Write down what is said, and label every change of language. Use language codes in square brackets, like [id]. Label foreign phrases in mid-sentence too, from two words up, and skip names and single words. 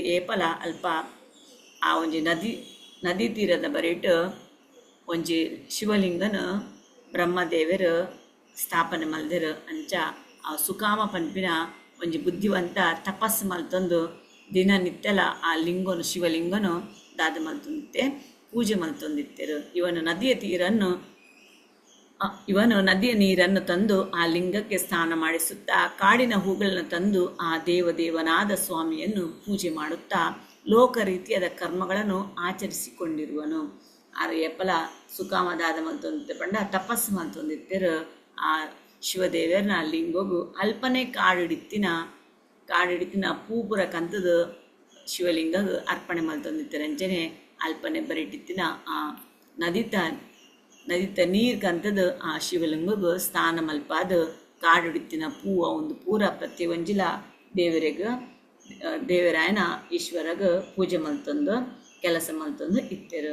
[tcy] ಏಪಲ ಅಲ್ಪ ಆ ಒಂಜಿ ನದಿ ತೀರದ ಬರೀಟು ಒಂಜಿ ಶಿವಲಿಂಗನು ಬ್ರಹ್ಮದೇವರು ಸ್ಥಾಪನೆ ಮಲ್ದೆರು. ಅಂಚ ಆ ಸುಕಾಮ ಪನ್ಪಿನ ಒಂಜಿ ಬುದ್ಧಿವಂತ ತಪಸ್ಸು ಮಲ್ತೊಂದು ದಿನನಿತ್ಯಲ ಆ ಲಿಂಗನು ಶಿವಲಿಂಗನು ದಾದ ಮಲ್ತೊಂದಿತ್ತೆ ಪೂಜೆ ಮಲ್ತೊಂದಿತ್ತೆರು. [kn] ಇವನು ನದಿಯ ನೀರನ್ನು ತಂದು ಆ ಲಿಂಗಕ್ಕೆ ಸ್ನಾನ ಮಾಡಿಸುತ್ತಾ ಕಾಡಿನ ಹೂಗಳನ್ನು ತಂದು ಆ ದೇವನಾದ ಸ್ವಾಮಿಯನ್ನು ಪೂಜೆ ಮಾಡುತ್ತಾ ಲೋಕ ರೀತಿಯಾದ ಕರ್ಮಗಳನ್ನು ಆಚರಿಸಿಕೊಂಡಿರುವನು. [tcy] ಆರು ಎಪ್ಪಲ ಸುಕಾಮದಾದ ಮಲ್ತೊಂದಿತ್ತೆ ಪಂಡ ತಪಸ್ಸು ಮಲ್ತೊಂದಿತ್ತೆರು. ಆ ಶಿವದೇವರನ್ನ ಲಿಂಗೋಗು ಅಲ್ಪನೆ ಕಾಡಿಡಿತ್ತಿನ ಪೂಪುರ ಕಂತದು ಶಿವಲಿಂಗಗೆ ಅರ್ಪಣೆ ಮಲ್ತೊಂದಿತ್ತಾರೆ ಅಂಚನೆ ಅಲ್ಪನೆ ಬರಿಟ್ಟಿತ್ತಿನ ಆ ನದಿತ ನೀರು ಕಂತದು ಆ ಶಿವಲಿಂಗಗೆ ಸ್ನಾನ ಮಲ್ಪಾದ ಕಾಡಿಡಿತ್ತಿನ ಪೂವ ಒಂದು ಪೂರ ಪ್ರತಿ ಒಂಜಿಲ ದೇವರಾಯನ ಈಶ್ವರಗ ಪೂಜೆ ಮಲ್ತೊಂದು ಕೆಲಸ ಮಲ್ತೊಂದು ಇತ್ತೆರು.